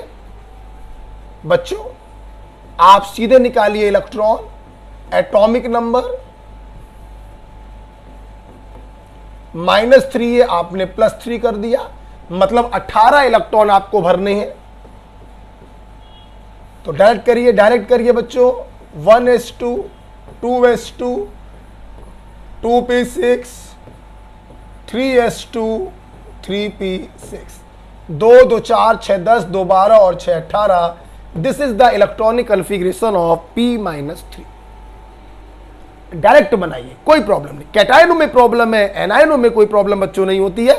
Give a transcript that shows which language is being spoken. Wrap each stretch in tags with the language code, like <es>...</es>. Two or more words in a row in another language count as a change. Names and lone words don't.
<hi>बच्चों आप सीधे निकालिए इलेक्ट्रॉन,</hi> <en>atomic number</en> <hi>-3 है, आपने +3 कर दिया, मतलब 18 इलेक्ट्रॉन आपको भरने हैं। तो डायरेक्ट करिए बच्चों। 1s2, 2s2, 2p6, 3s2, 3p6, 2 2 4 6 10, 2 12 और 6 18।</hi> <en>this is the electronic configuration of P-3।</en> <hi>डायरेक्ट बनाइए, कोई प्रॉब्लम नहीं। कैटायनों में प्रॉब्लम है, एनायनों में कोई प्रॉब्लम बच्चों नहीं होती है।</hi>